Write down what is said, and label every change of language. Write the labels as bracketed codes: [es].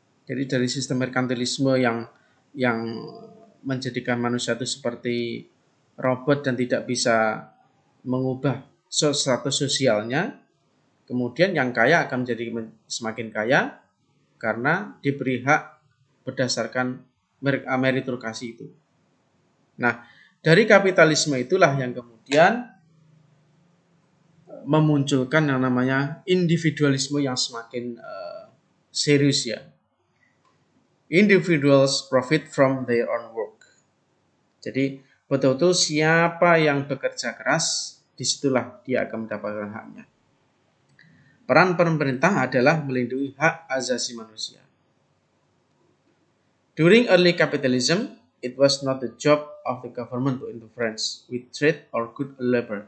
[id] Jadi dari sistem merkantilisme yang menjadikan manusia itu seperti robot dan tidak bisa mengubah status sosialnya, kemudian yang kaya akan menjadi semakin kaya karena diberi hak berdasarkan meritokrasi itu. Nah, dari kapitalisme itulah yang kemudian memunculkan yang namanya individualisme yang semakin serius ya. [en] Individuals profit from their own work. [id] Jadi betul-betul siapa yang bekerja keras, disitulah dia akan mendapatkan haknya. Peran pemerintah adalah melindungi hak asasi manusia. [en] During early capitalism, it was not the job of the government to interference with trade or good labor.